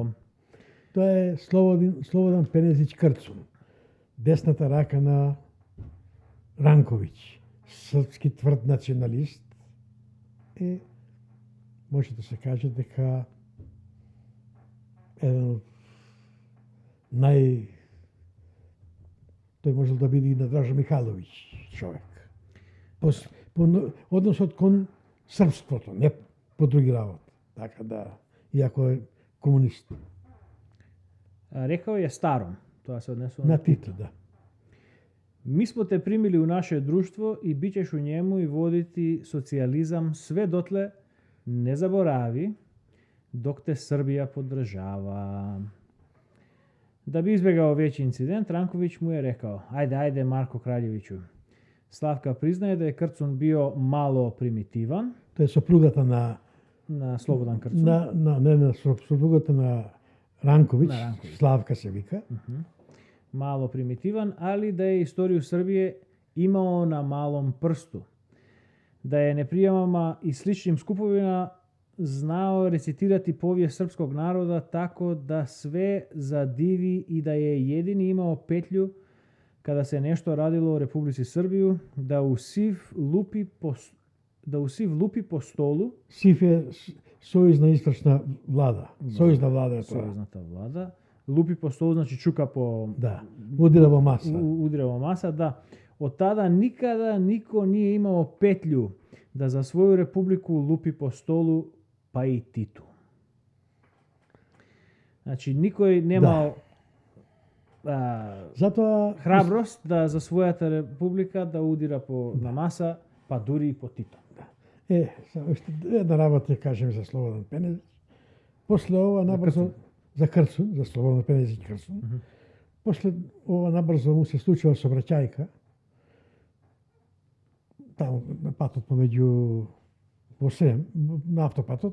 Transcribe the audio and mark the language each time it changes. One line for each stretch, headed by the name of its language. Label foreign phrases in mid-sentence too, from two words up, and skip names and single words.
Macedonian: Тоа е Слободан Пенезиќ Крцун, десната рака на Ранковиќ, српски тврд националист, може да се каже дека еден од тој можел да биде и на Дражо Михайловиќ човек. По односот кон српството, не по други работи. Така да, иако е комунист.
Croatian: Rekao je starom,
Macedonian: тоа се однесува На Тито, да.
Croatian: Mi smo te primili u naše društvo i bit ćeš u njemu i voditi socijalizam sve dotle, ne zaboravi, dok te Srbija podržava. Da bi izbjegao veći incident, Ranković mu je rekao, ajde Marko Kraljeviću. Slavka priznaje da je Krcun bio malo primitivan.
Macedonian: Тоа е сопругата на Slobodan Krcun. на сопругата на Ранковиć, На Ранковиć. Славка се вика.
Croatian: Malo primitivan, ali da je istoriju Srbije imao na malom prstu. Da je neprijamama i sličnim skupovima znao recitirati povijest srpskog naroda tako da sve zadivi i da je jedini imao petlju kada se nešto radilo u Republici Srbiju, da u siv lupi po stolu.
Macedonian: Сиф е сојузна источна влада. Сојузна влада е тоа. Сојузната влада.
Croatian: Lupi po stolu, znači čuka po...
Macedonian: Да, удира во маса. Удира во маса, да.
Croatian: Od tada nikada niko nije imao petlju da za svoju republiku lupi po stolu, pa i Titu. Znači, nikoj nemao
Macedonian: Затоа храброст да за својата република да удира на маса, па дури и по Тито. уште една работа ќе кажем за Слободан Пенезиќ. После ова набрзо за Крцун, за Слободан Пенезиќ Крцун. После ова набрзо му се случила сообраќајка таму на патот помеѓу во Срем, на автопатот.